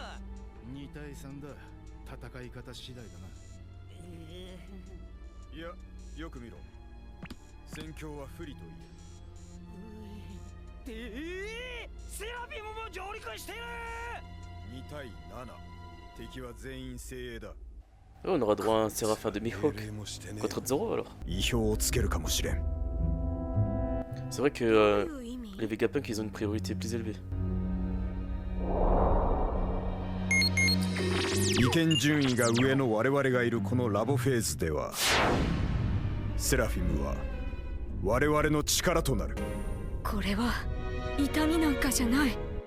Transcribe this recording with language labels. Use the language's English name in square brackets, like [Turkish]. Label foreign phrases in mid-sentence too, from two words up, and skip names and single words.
[Japanese] 2 対3だ。戦い方次第だな。いや、よく見ろ。戦況は不利と言え。セラフィムも上陸してる。 2対7。敵は全員精鋭だ。 [French] Oh, on aura droit à un Séraphin de Mihawk contre Zoro alors. [Japanese] 意表をつけるかもしれん。 [French] C'est vrai que les Vegapunk ils ont une priorité plus élevée. [Japanese] 意見順位が上の我々がいるこのラボフェーズでは、セラフィムは我々の力となる。これは痛みなんかじゃない。